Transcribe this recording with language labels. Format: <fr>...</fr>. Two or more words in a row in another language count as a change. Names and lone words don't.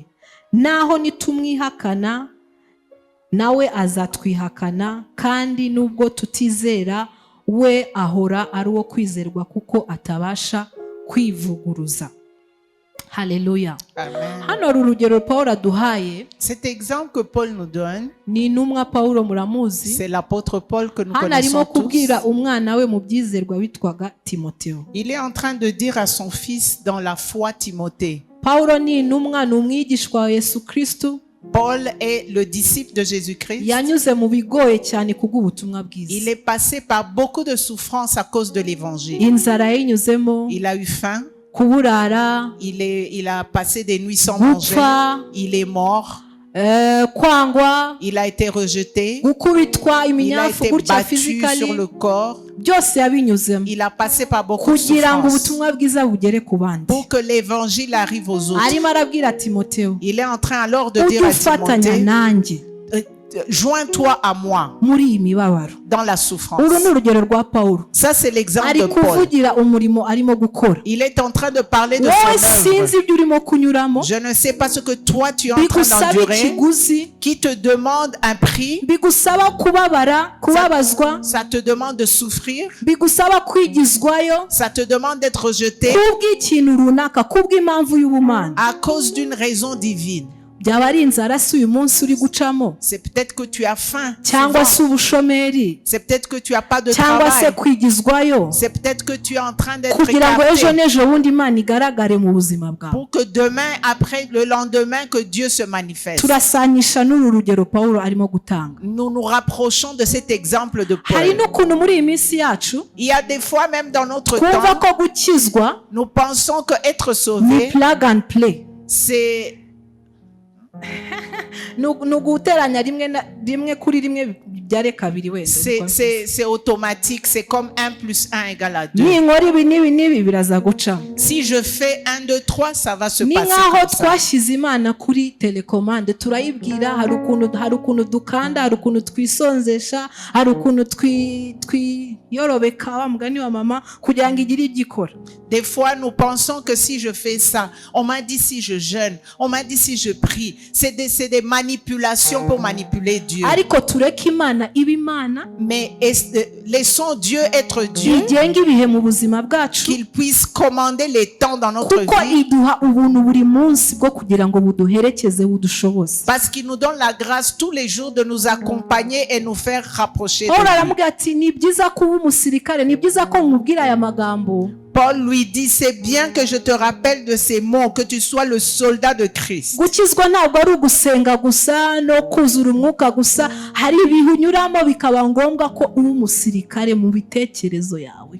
<rw>Naho nitumwihakana nawe azatwihakana, kandi nubwo tutizera we ahora ari uwo kwizerwa, kuko atabasha kwivuguruza. Haleluya. Amen. Hano urugero Paul aduhaye,</rw> <fr>cet exemple que Paul nous donne,</fr> <rw>ni intumwa Paulo muramuzi.</rw> <fr>C'est l'apôtre Paul que nous</fr> <rw>Hano</rw> <fr>connaissons</fr> <rw>arimo</rw> <fr>tous.</fr> <rw>kubwira umwana we mu byizerwa witwaga Timotheo.</rw> <fr>Il est en train de dire à son fils dans la foi Timothée.</fr> <rw>Paulo ni intumwa, ni umwigishwa wa Yesu Kristo.</rw> <fr>Paul est le disciple de Jésus-Christ.</fr> <rw>Yanyuze mu bigoye cyane kubw'ubutumwa bwiza.</rw> <fr>Il est passé par beaucoup de souffrances à cause de l'évangile.</fr> <rw>Inzara yinyuzemo,</rw> <fr>Il a eu faim. kuburara, Il a passé des nuits sans manger. Il est mort.</fr> <rw>kwangwa,</rw> <fr>il a été rejeté,</fr> <rw>gukubitwa</rw> <fr>il a</fr> <rw>iminyafu</rw> <fr>été</fr> <rw>gutya</rw> <fr>battu physically, sur le corps,</fr> <rw>byose yabinyuzemo</rw> <fr>il a passé par beaucoup de</fr> <rw>kugira ngo</rw> <fr>souffrances</fr> <rw>ubutumwa bwiza bugere ku bandi.</rw> <fr>pour que l'évangile arrive aux autres.</fr> <rw>Arimo arabwira Timoteyo,</rw> <fr>Il est en train alors de</fr> <rw>ujye</rw> <fr>dire à</fr> <rw>ufatanya</rw> <fr>Timothée,</fr> <rw>nanjye</rw> <fr>joins-toi à moi</fr> <rw>muri iyi mibabaro.</rw> <fr>dans la souffrance.</fr> <rw>Uru ni urugero rwa Pawulo,</rw> <fr>Ça, c'est l'exemple</fr> <rw>ari</rw> <fr>de Paul.</fr> <rw>kuvugira umurimo arimo gukora.</rw> <fr>Il est en train de parler de</fr> <rw>Wowe</rw> <fr>son œuvre.</fr> <rw>sinzi ibyo urimo kunyuramo,</rw> <fr>Je ne sais pas ce que toi tu es en train</fr> <rw>bigusaba</rw> <fr>d'endurer,</fr> <rw>ikiguzi,</rw> <fr>qui te demande un prix,</fr> <rw>bigusaba kubabazwa,</rw> <fr>ça te demande de souffrir,</fr> <rw>bigusaba kwigizwayo</rw> <fr>ça te demande d'être rejeté</fr> <rw>kubw'ikintu runaka, kubw'impamvu y'ubumana.</rw> <fr>à cause d'une raison divine.</fr> <rw>Byaba ari inzara si uyu munsi uri gucamo,</rw> <fr>C'est peut-être que tu as faim,</fr> <rw>cyangwa</rw> <fr>souvent.</fr> <rw>se ubushomeri,</rw> <fr>C'est peut-être que tu n'as pas de</fr> <rw>cyangwa se</rw> <fr>travail,</fr> <rw>kwigizwayo,</rw> <fr>c'est peut-être que tu es en train d'être</fr> <rw>kugira ngo ejo</rw> <fr>écarté</fr> <rw>n'ejo bundi Imana igaragare mu buzima bwawe.</rw> <fr>pour que demain, après le lendemain, que Dieu se manifeste.</fr> <rw>Turasanisha n'uru rugero Pawulo arimo gutanga.</rw> <fr>Nous nous rapprochons de cet exemple de</fr> <rw>Hari</rw> <fr>Paul.</fr> <rw>n'ukuntu muri iyi minsi yacu</rw> <fr>Il y a des fois, même dans notre</fr> <rw>twumva</rw> <fr>temps,</fr> <rw>ko gukizwa</rw> <fr>nous pensons que être</fr> <rw>ni</rw> <fr>sauvé,</fr> <en>plug and play,</en> <fr>c'est</fr> <rw>ni uguteranya rimwe kuri rimwe bibyare kabiri wenda.</rw> <fr>c'est automatique, c'est comme 1 + 1 = 2.</fr> <rw>ninkora ibi n'ibi biraza gucamo.</rw> <fr>Si je fais 1, 2, 3, ça va se</fr> <rw>Ni</rw> <fr>passer</fr> <rw>nk'aho</rw> <fr>comme ça.</fr> <rw>twashyize Imana kuri telekomande, turayibwira, hari ukuntu dukanda, hari ukuntu twisonzesha, hari ukuntu twiyorobeka, wa mugani wa mama, kugira ngo igire ibyo ikora.</rw> <fr>Des fois, nous pensons que si je fais ça, on m'a dit si je jeûne, on m'a dit si je prie, c'est des manipulations pour manipuler Dieu.</fr> <rw>Ariko tureke Imana iba Imana,</rw> <fr>Mais laissons Dieu être Dieu,</fr> <rw>igenga ibihe mu buzima bwacu,</rw> <fr>qu'il puisse commander les temps dans notre</fr> <rw>kuko</rw> <fr>vie,</fr> <rw>iduha ubuntu buri munsi bwo kugira ngo buduherekeze budushoboze.</rw> <fr>parce qu'il nous donne la grâce tous les jours de nous accompagner et nous faire rapprocher de</fr> <rw>Pawulo</rw> <fr>lui.</fr> <rw>aramubwira ati ni byiza kuba umusirikare, ni byiza ko nkubwira aya magambo.</rw> <fr>Paul lui dit, c'est bien que je te rappelle de ces mots, que tu sois le soldat de Christ.</fr> <rw>Gukizwa ntabwo ari ugusenga gusa no kuzura umwuka gusa, hari ibihe unyuramo bikaba ngombwa ko uba umusirikare mu bitekerezo yawe.</rw>